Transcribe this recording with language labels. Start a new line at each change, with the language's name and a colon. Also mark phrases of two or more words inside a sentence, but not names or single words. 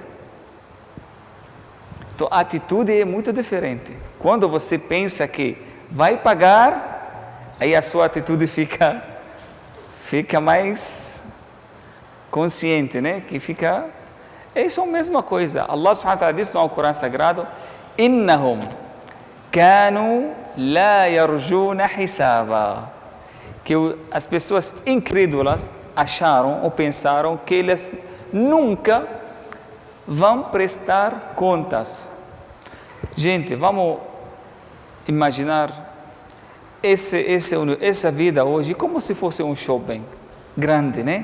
Portuguese: Então, a atitude é muito diferente. Quando você pensa que vai pagar, aí a sua atitude fica mais consciente, né? Que fica... Isso é a mesma coisa.
Arabic: الله سبحانه وتعالى
Portuguese: diz no Corão Sagrado:
Arabic: إنهم كانوا لا يرجون حسابا.
Portuguese: Que as pessoas incrédulas acharam ou pensaram que eles nunca vão prestar contas. Gente, vamos imaginar essa vida hoje como se fosse um shopping grande, né?